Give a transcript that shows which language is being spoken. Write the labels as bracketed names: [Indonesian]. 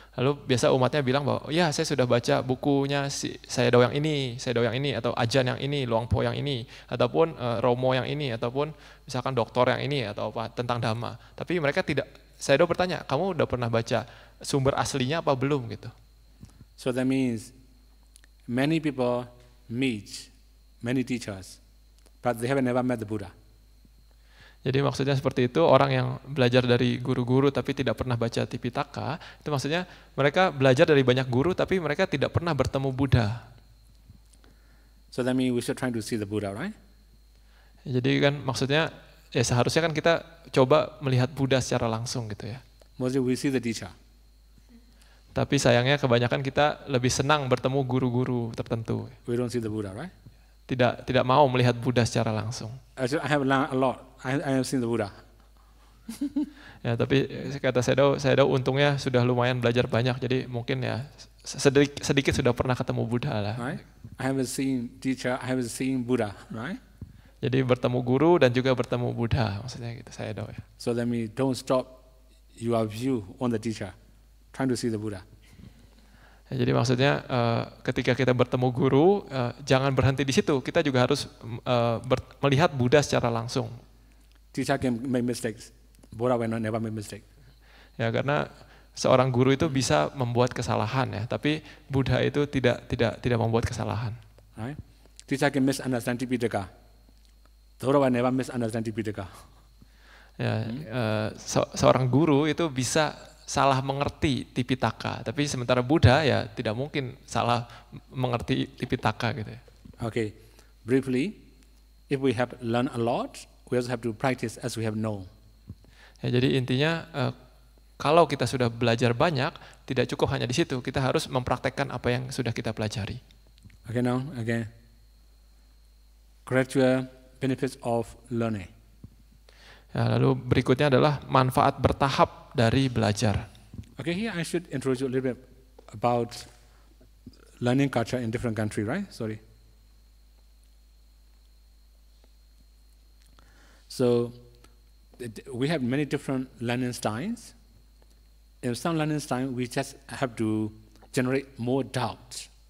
[Indonesian] Lalu biasa umatnya bilang bahwa ya saya sudah baca bukunya si Sayadaw yang ini, atau Ajan yang ini, Luangpo yang ini, ataupun Romo yang ini, ataupun misalkan doktor yang ini atau apa tentang Dhamma. Tapi mereka tidak. Sayadaw bertanya, kamu udah pernah baca sumber aslinya apa belum gitu. [English] So that means many people meet many teachers, but they have never met the Buddha. [Indonesian] Jadi maksudnya seperti itu, orang yang belajar dari guru-guru tapi tidak pernah baca Tipitaka, itu maksudnya mereka belajar dari banyak guru tapi mereka tidak pernah bertemu Buddha. [English] So that means we should try to see the Buddha, right? [Indonesian] Jadi kan maksudnya ya seharusnya kan kita coba melihat Buddha secara langsung gitu ya. [English] Mostly we see the teacher. [Indonesian] Tapi sayangnya kebanyakan kita lebih senang bertemu guru-guru tertentu. [English] We don't see the Buddha, right? [Indonesian] Tidak mau melihat Buddha secara langsung. [English] Actually, I have learned a lot. I have seen the Buddha. [Indonesian] Ya, tapi kata Sayadaw untungnya sudah lumayan belajar banyak, jadi mungkin ya sedikit sudah pernah ketemu Buddha lah. [English] Right? I haven't seen teacher, I haven't seen Buddha, right? [Indonesian] Jadi bertemu guru dan juga bertemu Buddha, maksudnya gitu Sayadaw ya. [English] So that means don't stop your view on the teacher, trying to see the Buddha. [Indonesian] Ya, jadi maksudnya ketika kita bertemu guru, jangan berhenti di situ, kita juga harus melihat Buddha secara langsung. [English] Teacher can make mistakes, Buddha will never make mistake. [Indonesian] Ya, karena seorang guru itu bisa membuat kesalahan ya, tapi Buddha itu tidak membuat kesalahan. [English] Right? Teacher can misunderstand Tipitaka, Buddha will never misunderstand Tipitaka. [Indonesian] Ya, seorang guru itu bisa salah mengerti Tipitaka, tapi sementara Buddha ya tidak mungkin salah mengerti Tipitaka gitu ya. [English] Okay, briefly, if we have learned a lot, we also have to practice as we have known. [Indonesian] Ya, jadi intinya kalau kita sudah belajar banyak, tidak cukup hanya di situ, kita harus mempraktekkan apa yang sudah kita pelajari. [English] Okay, now again, gradual benefits of learning. [Indonesian] Ya, lalu berikutnya adalah manfaat bertahap dari belajar. [English] Okay, here I should introduce you a little bit about learning culture in different countries, right? Sorry. So we have many different learning styles. In some learning style, we just have to generate more doubt.